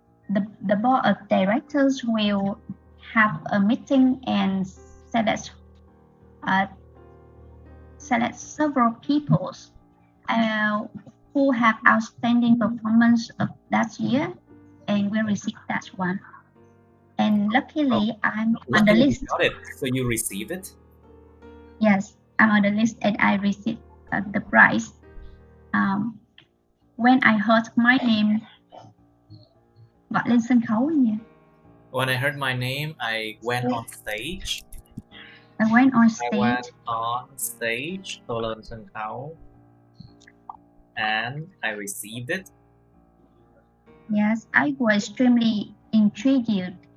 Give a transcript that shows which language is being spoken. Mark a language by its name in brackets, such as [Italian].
[English] The board of directors will have a meeting and select several people who have outstanding performance of that year and will receive that one. And luckily, I'm on the list. You got it. So you received it? Yes, I'm on the list and I received the prize. When I heard my name, [Vietnamese] gọi lên sân khấu nhỉ? [English] When I heard my name, I went on stage. I went on stage. [Vietnamese] Tôi lên sân khấu. [English] And I received it. Yes, I was extremely intrigued.